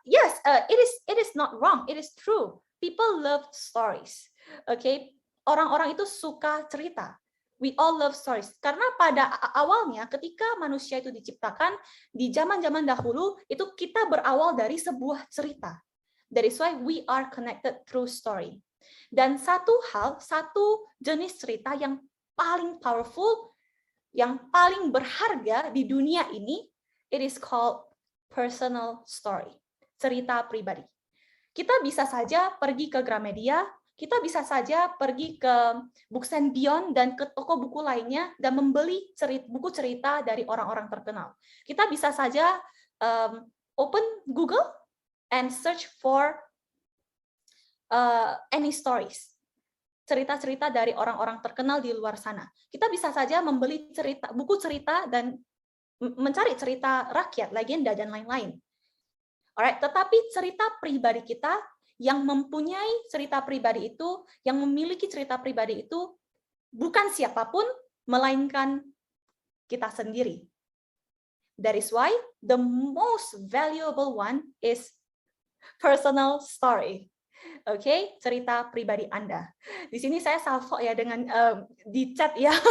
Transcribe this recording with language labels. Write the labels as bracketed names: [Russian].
[English] Yes, it is not wrong, it is true. People love stories, okay? [Indonesian] Orang-orang itu suka cerita. [English] We all love stories. [Indonesian] Karena pada awalnya, ketika manusia itu diciptakan di zaman-zaman dahulu, itu kita berawal dari sebuah cerita. [English] That is why we are connected through story. [Indonesian] Dan satu jenis cerita yang paling powerful, yang paling berharga di dunia ini, [English] it is called personal story, [Indonesian] cerita pribadi. Kita bisa saja pergi ke Gramedia, kita bisa saja pergi ke Books and Beyond dan ke toko buku lainnya dan membeli buku cerita dari orang-orang terkenal. Kita bisa saja [English] open Google and search for any stories, [Indonesian] cerita-cerita dari orang-orang terkenal di luar sana. Kita bisa saja membeli buku cerita dan mencari cerita rakyat, legenda dan lain-lain. Alright, tetapi cerita pribadi kita yang mempunyai cerita pribadi itu, yang memiliki cerita pribadi itu bukan siapapun melainkan kita sendiri. [English] That is why the most valuable one is personal story. [Indonesian] Oke, cerita pribadi Anda. Di sini saya salvo ya dengan di chat ya.